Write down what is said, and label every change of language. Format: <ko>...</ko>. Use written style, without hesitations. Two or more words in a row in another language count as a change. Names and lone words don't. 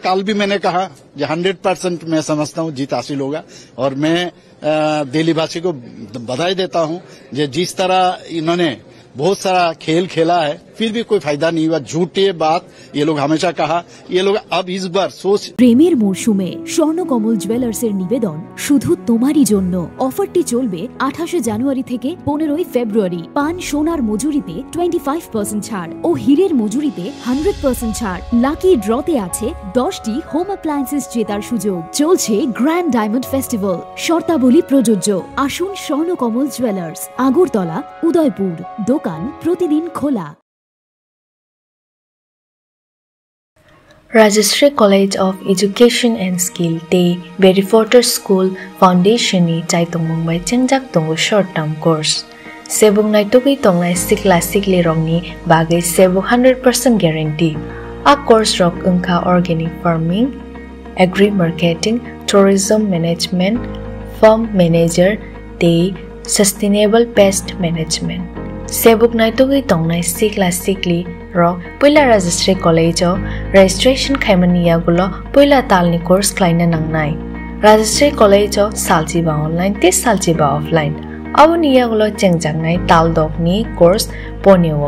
<hi>कल भी मैंने कहा कि 100% मैं समझता हूँ जीत हासिल होगा और मैं दिल्ली वासी को बधाई देता हूँ। जिस तरह इन्होंने बहुत सारा खेल खेला है, फिर भी कोई फायदा नहीं हुआ। झूठे बात ये लोग हमेशा कहा, ये लोग अब इस बार सोच।</hi> <bn>প্রেমের মরশুমে স্বর্ণকমল জুয়েলার্সের নিবেদন শুধু তোমারই জন্য। অফারটি চলবে 28 জানুয়ারি থেকে 15 ফেব্রুয়ারি। পান সোনার মজুরিতে 25% ছাড় ও হীরের মজুরিতে 100% ছাড়। লাকি ড্রতে আছে 10টি</bn> <en>home appliances</en> <bn>জেতার সুযোগ। চলছে</bn> <en>grand diamond festival.</en> <bn>শর্তাবলী প্রযোজ্য। আসুন স্বর্ণকমল জুয়েলার্স, আগরতলা, উদয়পুর। দোকান প্রতিদিন খোলা।</bn> <trp>Rajashree College of Education and Skill te Berrywater School Foundation ni Chaitung Mumbai Chengjak tongo</trp> <en>short term course.</en> <trp>Sebung naitugui tongnai classic le rongni bagai sebu 100% guarantee. A course rok ungka</trp> <en>organic farming, agri marketing, tourism management, farm manager</en> <trp>te</trp> <en>sustainable pest management.</en> <trp>Sebuk naitugui tongnai classic li ro puila Rajashree College o registration khaimaniya gulo puila talni course klaina nangnai. Rajashree College o saljiba online te saljiba offline. Awniya gulo chengjangnai tal dokni course ponewo.</trp>